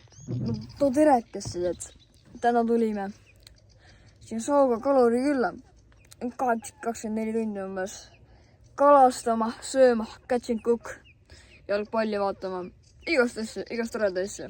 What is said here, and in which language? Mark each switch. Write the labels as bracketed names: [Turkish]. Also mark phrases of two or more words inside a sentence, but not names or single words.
[Estonian] Too terekesse, et täna tulime siin Sauga kaluri külla 24 tundi umbes kalastama, sööma, [English] catch and cook, [Estonian] jalgpalli vaatama, igast toredaid asju.